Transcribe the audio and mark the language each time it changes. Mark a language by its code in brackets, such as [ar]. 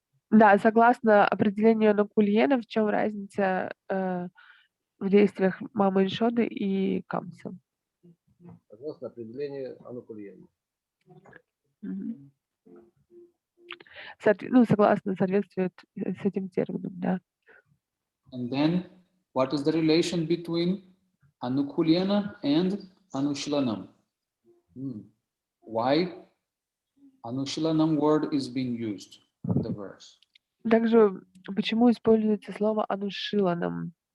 [ru] Да, согласно определению Анукульена, в чем разница в действиях мамы Ишоды и Камса? Согласно определению Анукульена. Согласно, соответствует с этим термином, да. [en] And then, what is the relation between Anukulyana and Anushilanam? Why Anushilanam word is being used in the verse? [ru] Также, почему используется слово анушиланам?